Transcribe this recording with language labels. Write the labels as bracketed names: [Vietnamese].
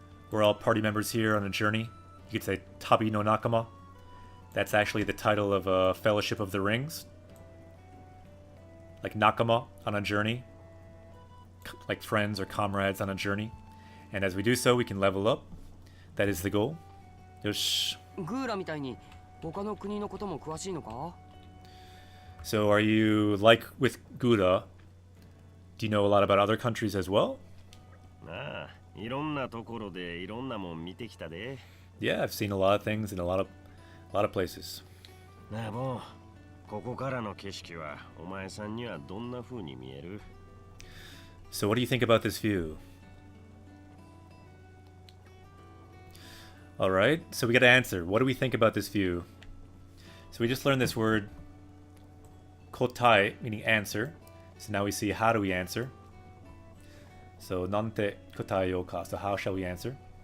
[English] We're all party members here on a journey. You could say [Japanese] tabi no nakama. [English] That's actually the title of Fellowship of the Rings. Like Nakama on a journey. Like friends or comrades on a journey. And as we do so, we can level up. That is the goal. Yosh. [Japanese] グーラみたいに他の国のことも詳しいのか？ [English] So are you, like with Gura, do you know a lot about other countries as well? [Japanese] なあ、いろんなところでいろんなもん見てきたで。 [English] Yeah, I've seen a lot of things in a lot of places. [Japanese] なあもう、ここからの景色はお前さんにはどんな風に見える？ [English] So what do you think about this view? Alright, so we gotta answer. What do we think about this view? So we just learned this word kotai, meaning answer. So now we see how do we answer. So [Japanese] nante kotai yo ka. [English] So how shall we answer?